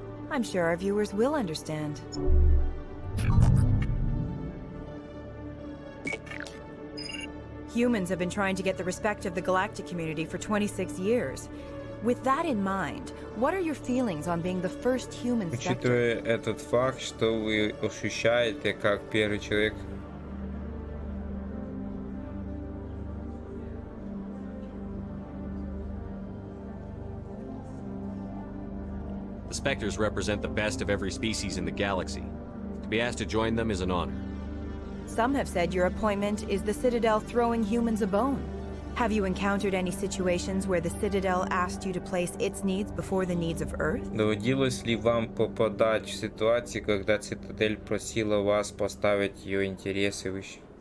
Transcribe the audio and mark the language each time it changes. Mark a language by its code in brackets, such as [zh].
[en] I'm sure our viewers will understand. Humans have been trying to get the respect of the galactic community for 26 years. With that in mind, what are your feelings on being the first human spectre? [ru] Учитывая этот факт, что вы ощущаете как первый человек. [en] The Spectres represent the best of every species in the galaxy. To be asked to join them is an honor. Some have said your appointment is the Citadel throwing humans a bone. Have you encountered any situations where the Citadel asked you to place its needs before the needs of Earth? [ru] Доводилось ли вам попадать в ситуации, когда Цитадель просила вас поставить ее интересы выше?